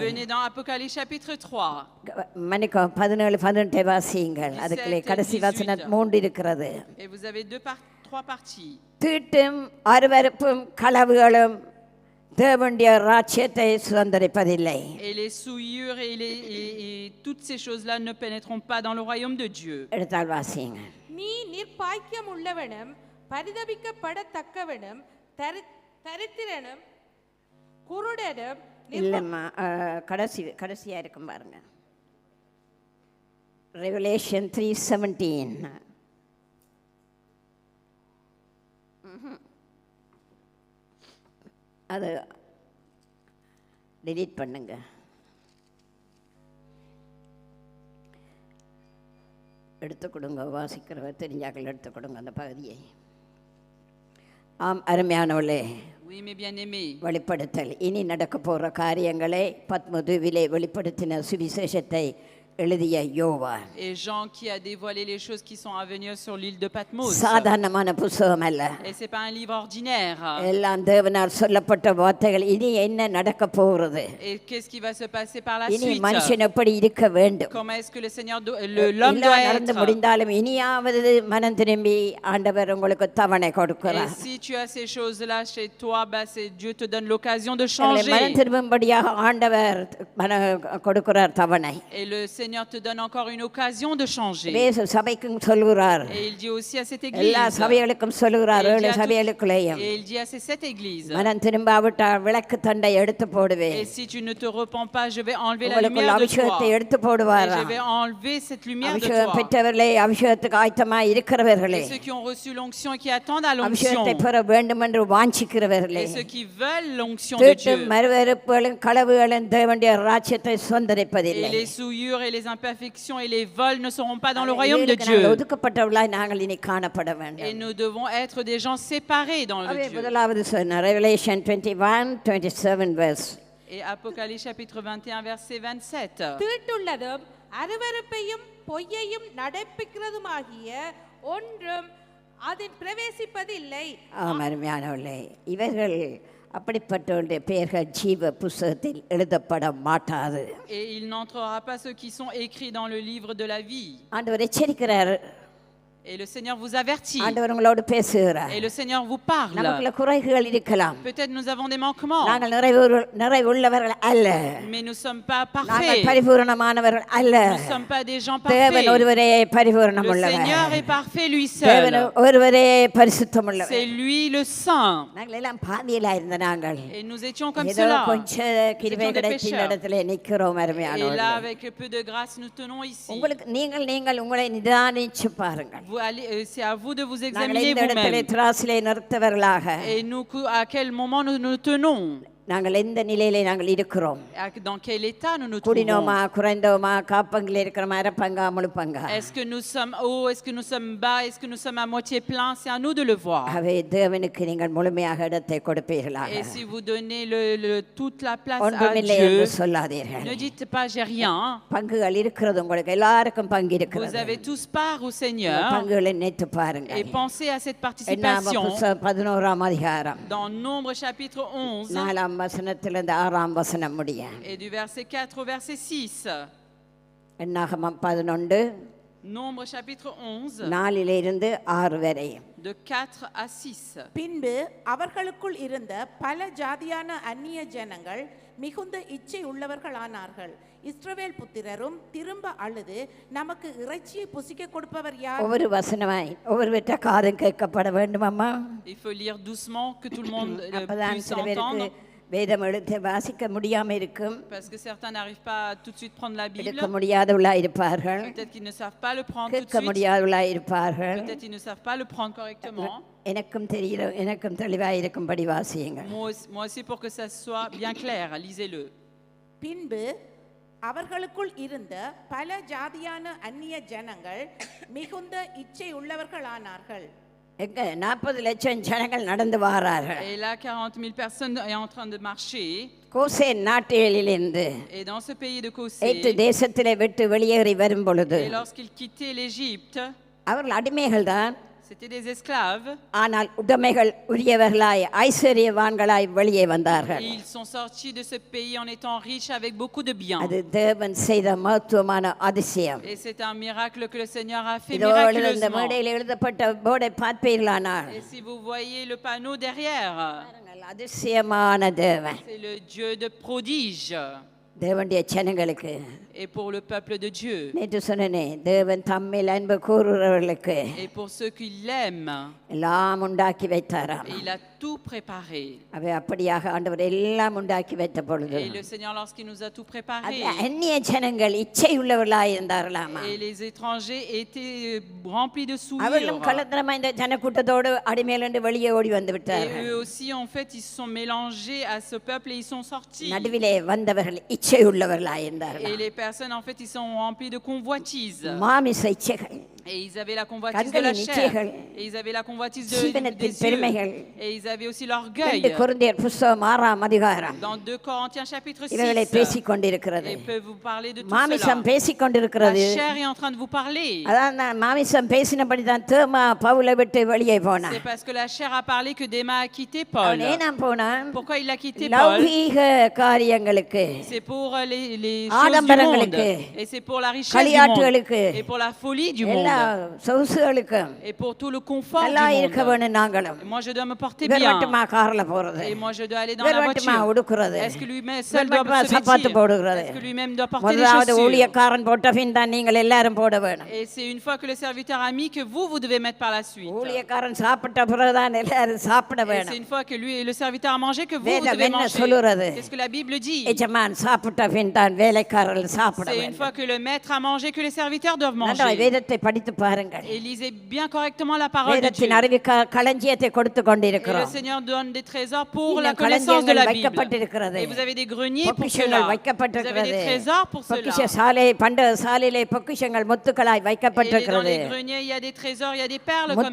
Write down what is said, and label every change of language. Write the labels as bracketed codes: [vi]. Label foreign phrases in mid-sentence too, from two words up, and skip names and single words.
[fr] Venez dans Apocalypse chapitre 3. [ta] மன்னிக்கும் 17-18 வாசியுங்கள். அதுக்குள்ளே 17, கடைசி வசனம் 3 இருக்கிறது. [fr] Et vous avez trois parties. [ta] தீட்டும் அருவருப்பும் களவுகளும் தேவனுடைய ராஜ்யத்தை சுதந்தரிப்பதில்லை. [fr] Et les souillures et toutes ces choses-là ne pénétreront pas dans le royaume de Dieu. [ta] எடுத்தால் வாசியுங்க. நீ நிர்பாக்கியம் உள்ளவனும் பரிதபிக்கப்படத்தக்கவனும் தரித்திரனும் குருடனும் இல்லைம்மா, கடைசியா இருக்கும் பாருங்க. Revelation 3:17. அது delete பண்ணுங்க. எடுத்து கொடுங்க, வாசிக்கிறவர் தெரிஞ்சாக்கள் எடுத்து கொடுங்க அந்த பகுதியை. ஆம் அருமையானவளே, [fr] Oui, mes bien-aimés. [ta] வெளிப்படுத்தல் இனி நடக்க போகிற காரியங்களை பத்மதுவிலே வெளிப்படுத்தின சுவிசேஷத்தை எழுதிய யோவான் [fr] Et Jean qui a dévoilé les choses qui sont à venir sur l'île de Patmos. [ta] சாதாரணமான புத்தகம் அல்ல. [fr] Et c'est pas un livre ordinaire. [ta] எல்லாம் தேவனால் சொல்லப்பட்ட வார்த்தைகள். இனி என்ன நடக்க போகிறது, [fr] Et qu'est-ce qui va se passer par la [ta] இனி [fr] suite? [ta] மனுஷன் எப்படி இருக்க வேண்டும், [fr] Comment est-ce que le Seigneur, l'homme [ta] எல்லாம் [fr] doit [ta] நடந்து [fr] être? [ta] முடிந்தாலும் இனியாவது மனம் திரும்பி ஆண்டவர் உங்களுக்கு தவணை [fr] Et [ta] கொடுக்கிறார். [fr] si tu as ces choses-là chez toi, Dieu te donne l'occasion de [ta] உங்களை மனம் [fr] changer. [ta] திரும்பும்படியாக ஆண்டவர் கொடுக்கிறார் தவணை. [fr] Et le Seigneur te donne encore une occasion de changer. [ta] வேசு சபைக்கும் சொல்கிறார், [fr] Et il dit aussi à cette [ta] எல்லா [fr] église. [ta] சபைகளுக்கும் சொல்கிறார், [fr] Et il dit [ta] ஏழு [fr] à toutes- [ta] சபைகளுக்குள்ளேயும் [fr] et il dit à ces 7 églises. [ta] மனம் திரும்பாவிட்டால் விளக்கு தண்டை எடுத்து போடுவேன், [fr] Et si tu ne te repens pas, je vais enlever la [ta] உங்களுக்குள்ள [fr] lumière de toi. [ta] அபிஷேகத்தை எடுத்து [fr] Et [ta] போடுவாரா. [fr] je vais enlever cette lumière de [ta] அபிஷேகம் [fr] toi. [ta] பெற்றவர்களே, அபிஷேகத்துக்கு ஆயத்தமாய் இருக்கிறவர்களே, [fr] Et ceux qui ont reçu l'onction et qui attendent à l'onction. [ta] அபிஷேகத்தை பெற வேண்டும் என்று வாஞ்சிக்கிறவர்களே, [fr] Et ceux qui veulent l'onction de [ta] தீட்டும் [fr] Dieu. [ta] மறுவெறுப்புகளும் களவுகளும் தேவனுடைய ராஜ்யத்தை [fr] Et [ta] சுதந்தரிப்பதில்லை. [fr] les souillures et les imperfections et les vols ne seront pas dans le royaume de Dieu. [ta] நாங்கள் ஒதுக்கப்பட்டவர்களாய் நாங்கள் இனி காணப்பட [fr] Et [ta] வேண்டும். [fr] nous devons être des gens séparés dans le [ta] அவை [fr] Dieu. [ta] முதலாவது சொன்ன Revelation 21:27 verse. [fr] Et Apocalypse chapitre 21 verset 27. [ta] தீட்டுள்ளதும் அருவருப்பையும் பொய்யையும் நடப்பிக்கிறதுமாகிய ஒன்றும் அதில் பிரவேசிப்பதில்லை. அருமையானவர்களே, இவர்கள் அப்படிப்பட்டவருடைய பெயர்கள் ஜீவ புஸ்தகத்தில் எழுதப்பட மாட்டாது. [fr] Et il n'entrera pas ceux qui sont écrits dans le livre de la vie. [ta] ஆண்டவர் எச்சரிக்கிறார். [fr] Et le Seigneur vous avertit. [ta] ஆண்டவர் உங்களோடு பேசுகிறார். [fr] Et le Seigneur vous parle. [ta] நமக்குள்ள குறைகள் இருக்கலாம். [fr] Peut-être nous avons des manquements. [ta] நாங்கள் நிறைவுள்ளவர்கள் அல்ல. [fr] Mais nous ne sommes pas [ta] நாங்கள் [fr] parfaits. [ta] பரிபூரணமானவர்கள் அல்ல. [fr] Nous ne sommes pas des gens [ta] தேவன் [fr] parfaits. [ta] ஒருவரே [fr] Le [ta] பரிபூரணமுள்ளவர். [fr] Seigneur est parfait lui [ta] தேவன் [fr] seul. [ta] ஒருவரே பரிசுத்தமுள்ளவர். [fr] C'est lui le Saint. [ta] நாங்கள் எல்லாம் பாதியில இருந்த நாங்கள் [fr] Et nous étions comme [ta] ஏதோ [fr] cela. [ta] கொஞ்சம் கிருபை கிடைத்த இடத்துல நிக்கிறோம். [fr] Et là, [ta] அருமையானவர்களே, [fr] avec le peu de grâce, nous tenons ici. [ta] உங்களுக்கு நீங்கள் உங்களை நிதானிச்சு பாருங்கள். [fr] Vous allez, c'est à vous de vous [ta] நாங்கள் [fr] examiner [ta] இந்த இடத்துல [fr] vous-même. [ta] திராசிலே நிறுத்தவர்களாக [fr] Et nous, à quel moment nous nous tenons? [ta] நாங்கள் எந்த நிலையிலே நாங்கள் இருக்கிறோம்? [fr] Dans quel état nous nous [ta] குடினோமா, [fr] trouvons? [ta] குறைந்தோமா, காப்பங்கில் இருக்கிறோமா, அரப்பங்கா, முழுப்பங்கா? [fr] Est-ce que nous sommes hauts? Est-ce que nous sommes bas? Est-ce que nous sommes à moitié pleins? C'est à nous de le voir. [ta] அவை தேவனுக்கு நீங்கள் முழுமையாக இடத்தை கொடுப்பீர்களாக. [fr] Et si vous donnez toute la place à [ta] ஒன்றுமில்லை [fr] Dieu, [ta] என்று சொல்லாதீர்கள். [fr] ne dites pas j'ai rien. [ta] பங்குகள் இருக்கிறது, உங்களுக்கு எல்லாருக்கும் பங்கு [fr] Vous [ta] இருக்கிறது. [fr] avez tous part au Seigneur. [ta] பங்குகளை நினைத்து [fr] Et [ta] பாருங்கள். [fr] pensez à cette [ta] என்னாம [fr] participation. [ta] புஸ்தகம் 11ஆம் அதிகாரம் [fr] Dans Nombre chapitre 11 [ta] 4ஆம் வசனத்திலிருந்து 6ஆம் வசனம் முடிய. [fr] et du verset 4 au verset 6. [ta] என்னாகமம் 11 [fr] Nombre chapitre 11 [ta] 4 6 வரை. [fr] de 4 à 6. [ta] பின்பு அவர்களுக்குள் இருந்த பல ஜாதியான அந்நிய ஜனங்கள் மிகுந்த இச்சை உள்ளவர்களானார்கள். இஸ்ரவேல் புத்திரரும் திரும்ப அழுது, நமக்கு இறைச்சியை புசிக்க கொடுப்பவர் யார்? ஒவ்வொரு வசனமாய் ஒவ்வொருவற்ற காதும் கேட்கப்பட வேண்டும் அம்மா. [fr] Il faut lire doucement que tout le monde [ta] அப்பதான் [fr] puisse [ta] சில பேருக்கு [fr] entendre. [ta] வேதம் எழுத்து வாசிக்க முடியாம இருக்கும், [fr] Parce que certains n'arrivent pas à tout de suite prendre la Bible. [ta] எடுக்க முடியாதவளா இருப்பார்கள், [fr] Peut-être qu'ils ne savent pas le prendre tout de [ta] கேட்க [fr] suite. [ta] முடியாதவளா இருப்பார்கள். [fr] Peut-être qu'ils ne savent pas le prendre correctement. [ta] எனக்கும் தெளிவாக இருக்கும்படி வாசியுங்கள். [fr] Moi aussi, pour que ça soit bien clair, lisez-le. [ta] பின்பு அவர்களுக்குள் இருந்த பல ஜாதியான அந்நிய ஜனங்கள் மிகுந்த இச்சை உள்ளவர்களானார்கள். எங்க 40 லட்சம் ஜனங்கள் நடந்து வாரார்கள். [fr] Et là, 40 000 personnes sont en train de marcher. [ta] கோசேன் நாட்டிலிருந்து [fr] Et dans ce pays de [ta] எகிப்து [fr] Cosée, [ta] தேசத்திலே விட்டு வெளியேறி வரும் பொழுது [fr] et lorsqu'ils quittaient l'Égypte, [ta] அவர்கள் அடிமைகள் தான், [fr] c'était des esclaves. [ta] ஆனால் உடைமைகள் உரியவர்களாய் ஐஸ்வர்யவான்களாய் வெளியே வந்தார்கள். [fr] Et ils sont sortis de ce pays en étant riches avec beaucoup de biens. [ta] அது தேவன் செய்த மகத்துவமான அதிசயம். [fr] Et c'est un miracle que le Seigneur a fait [ta] இதோ இந்த [fr] miraculeusement. [ta] மேடையில் எழுதப்பட்ட போர்டை பார்ப்பீர்களானால் [fr] Et si vous voyez le panneau derrière, [ta] பாருங்கள், அதிசயமான தேவன் [fr] c'est le Dieu de prodige. [ta] தேவனுடைய ஜனங்களுக்கு. [fr] Et pour le peuple de Dieu. [ta] நேற்று சொன்னனே, தேவன் தம்மில் அன்பு கூறுகிறவர்களுக்கு [fr] Et pour ceux qui l'aiment. [ta] எல்லாம் உண்டாக்கி வைத்தாராம். [fr] Et il a tout préparé. [ta] அவை அப்படியாக ஆண்டவர் எல்லாம் உண்டாக்கி வைத்த பொழுது [fr] Et le Seigneur, lorsqu'il nous a tout préparé, [ta] அந்நிய ஜனங்கள் இச்சை உள்ளவர்களாய் இருந்தார்களாமா. [fr] et les étrangers étaient remplis de [ta] அவர்களும் [fr] souillure. [ta] கள்ளத்தனமா இந்த ஜனக்கூட்டத்தோடு அடிமையிலிருந்து வெளியே ஓடி வந்து [fr] Et [ta] விட்டார்கள். [fr] eux aussi, en fait, ils se sont mélangés à ce peuple et ils sont sortis. [ta] நடுவிலே வந்தவர்கள் இச்சை உள்ளவர்களாய் [fr] Et [ta] இருந்தார்கள். [fr] les personnes, en fait, ils sont remplis de convoitise. [ta] மாமிச இச்சைகள், [fr] Et ils avaient la convoitise de la [ta] கண்களின் [fr] chair. [ta] இச்சைகள், [fr] Et ils avaient la convoitise [ta] ஜீவனத்தின் [fr] des yeux. [ta] பெருமைகள். [fr] Et ils avaient aussi l'orgueil. [ta] 2 கொரிந்தியர் புஸ்தகம் 6ஆம் அதிகாரம் [fr] Dans 2 Corinthiens chapitre 6. [ta] இவைகளை பேசிக் கொண்டிருக்கிறது. [fr] Et peut vous parler de tout [ta] மாமிசம் [fr] cela. [ta] பேசிக் [fr] La [ta] கொண்டிருக்கிறது. [fr] chair est en train de vous parler. [ta] அதான் நான் மாமிசம் பேசினபடி தான் தேமா பவுலை விட்டு வெளியே போனான். [fr] C'est parce que la chair a parlé que Déma a quitté Paul. [ta] அவன் ஏனாம் போனான்? [fr] Pourquoi il a quitté Paul? [ta] லௌகீக காரியங்களுக்கு, [fr] C'est pour les choses du monde. [ta] ஆடம்பரங்களுக்கு, [fr] Et c'est pour la richesse du [ta] களியாட்டுகளுக்கு, [fr] monde. Et pour la folie du [ta] எல்லா [fr] monde. [ta] சொகுசுகளுக்கும் [fr] Et pour tout le confort du [ta] நல்லா இருக்க [fr] monde. [ta] வேணும் நாங்களும். [fr] Et moi, je dois me porter [ta] இவர் [fr] bien. [ta] மட்டுமா கார்ல போறது, [fr] Et moi, je dois aller dans [ta] இவர் [fr] la [ta] மட்டுமா [fr] voiture. [ta] உடுக்குறது, [fr] Est-ce que lui-même [ta] இவர் [fr] seul doit [ta] மட்டுமா [fr] se [ta] சப்பாத்து [fr] vêtir? [ta] போடுகிறது. [fr] Est-ce que lui-même doit porter des [ta] முதலாவது [fr] chaussures? [ta] ஊழியக்காரன் போட்ட பின் தான் நீங்கள் எல்லாரும் போட வேணும். [fr] Et c'est une fois que le serviteur a mis que vous devez mettre par la suite. [ta] ஊழியக்காரன் சாப்பிட்ட பிறகுதான் எல்லாரும் சாப்பிட [fr] Et c'est [ta] வேணும். [fr] une fois que lui et le serviteur a mangé que vous [ta] வேதம் [fr] devez [ta] என்ன [fr] manger. [ta] சொல்லுறது? [fr] C'est ce que la Bible dit. [ta] எஜமான் சாப்பிட்ட பின் தான் வேலைக்காரர்கள் சாப்பிட [fr] C'est une [ta] வேண்டும். [fr] fois que le maître a mangé que les serviteurs doivent [ta] நன்றாய் [fr] manger. [ta] வேதத்தை படித்து பாருங்கள். [fr] Et lisez bien correctement la parole de Dieu. [ta] வேதத்தின் அறிவு களஞ்சியத்தை கொடுத்து [fr] Et le [ta] கொண்டிருக்கிறோம். [fr] Seigneur donne des trésors pour la [ta] இன்னும் [fr] connaissance de la [ta] களஞ்சியங்கள் [fr] Bible. [ta] வைக்கப்பட்டிருக்கிறது. [fr] Et vous avez des greniers pour [ta] பொக்கிஷங்கள் [fr] cela. Vous avez [ta] வைக்கப்பட்டிருக்கிறது. [fr] des trésors pour [ta] பொக்கிஷ [fr] cela. [ta] சாலை பண்ட சாலையிலே பொக்கிஷங்கள் முத்துக்களாய் [fr] Et dans [ta] வைக்கப்பட்டிருக்கிறது. [fr] les greniers, il y a des trésors, il y a des perles comme